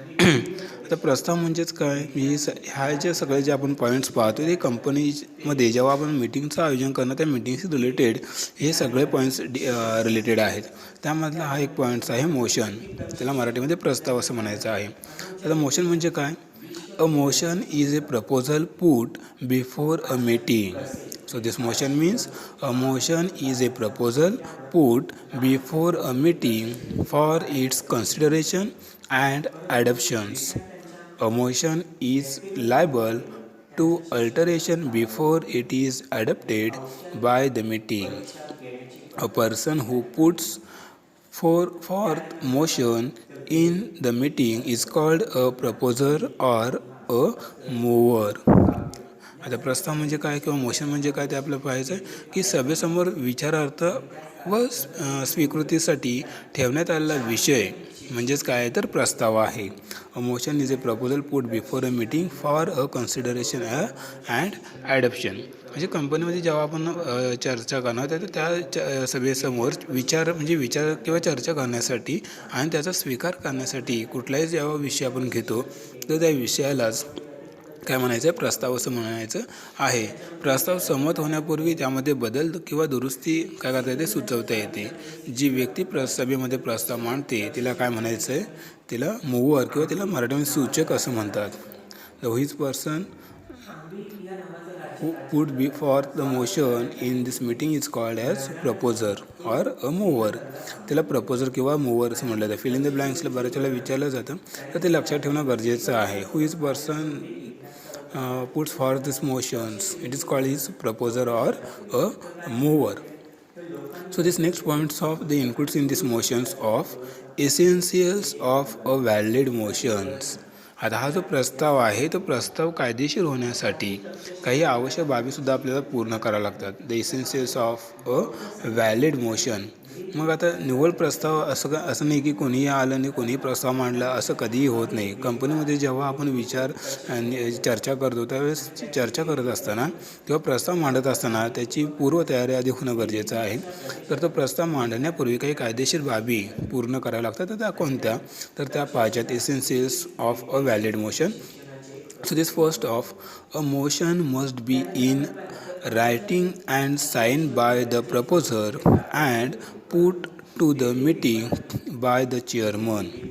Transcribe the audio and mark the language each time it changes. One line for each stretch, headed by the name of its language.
Marathi: आता प्रस्ताव म्हणजेच काय, ह्या जे सगळे जे आपण पॉईंट्स पाहतो ते कंपनीमध्ये जेव्हा आपण मीटिंगचं आयोजन करणं त्या मीटिंगशी रिलेटेड हे सगळे पॉईंट्स रिलेटेड आहेत. त्यामधला हा एक पॉईंट्स आहे मोशन. त्याला मराठीमध्ये प्रस्ताव असं म्हणायचं आहे. आता मोशन म्हणजे काय,
English: A motion is a proposal put before a meeting. So this motion means a motion is a proposal put before a meeting for its consideration and adoptions. A motion is liable to alteration before it is adopted by the meeting. A person who puts forth motion in the meeting is called a proposer or a mover.
Marathi: आता प्रस्ताव म्हणजे काय किंवा motion म्हणजे काय ते आपल्याला पाहायचं आहे की सभेसमोर विचारार्थ व स्वीकृतीसाठी ठेवण्यात आलेला विषय म्हणजेच काय तर प्रस्ताव आहे.
English: A motion is a proposal put before a meeting for a consideration and adoption.
Marathi: म्हणजे कंपनीमध्ये जेव्हा आपण चर्चा करणार तर त्या सभेसमोर विचार किंवा चर्चा करण्यासाठी आणि त्याचा स्वीकार करण्यासाठी कुठलाही जेव्हा विषय आपण घेतो तर त्या विषयालाच काय म्हणायचं आहे, प्रस्ताव असं म्हणायचं आहे. प्रस्ताव संमत होण्यापूर्वी त्यामध्ये बदल किंवा दुरुस्ती काय करता येते, सुचवता येते. जी व्यक्ती सभेमध्ये प्रस्ताव मांडते तिला काय म्हणायचं आहे, तिला मूव्हर किंवा तिला मराठीमध्ये सूचक असं म्हणतात.
English: The which person who put before the motion in this meeting is called as proposer or a mover.
Marathi: त्याला प्रपोजर किंवा मूव्हर असं म्हटलं जातं.
English: fill in the
Marathi: ब्लँक्सला बऱ्याच वेळेला विचारलं जातं तर ते लक्षात ठेवणं गरजेचं आहे.
English: Who is person puts forth these motions, it is called his proposer or a mover. So this next points of the includes in these motions of essentials of a valid motions.
Marathi: आता हा जो प्रस्ताव आहे तो प्रस्ताव कायदेशीर होण्यासाठी काही आवश्यक बाबीसुद्धा आपल्याला पूर्ण कराव्या लागतात.
English: The essentials of a valid motion.
Marathi: मग आता निव्वळ प्रस्ताव असं नाही की कोणीही आलं आणि कोणीही प्रस्ताव मांडला असं कधीही होत नाही. कंपनीमध्ये जेव्हा आपण विचार आणि चर्चा करतो त्यावेळेस चर्चा करत असताना किंवा प्रस्ताव मांडत असताना त्याची पूर्वतयारी आधी होणं गरजेचं आहे. तर तो प्रस्ताव मांडण्यापूर्वी काही कायदेशीर बाबी पूर्ण कराव्या लागतात. तर त्या कोणत्या? तर त्या पाहिजेत
English: Essentials of a valid motion. So this first off, a motion must be in writing and signed by the proposer and put to the meeting by the chairman.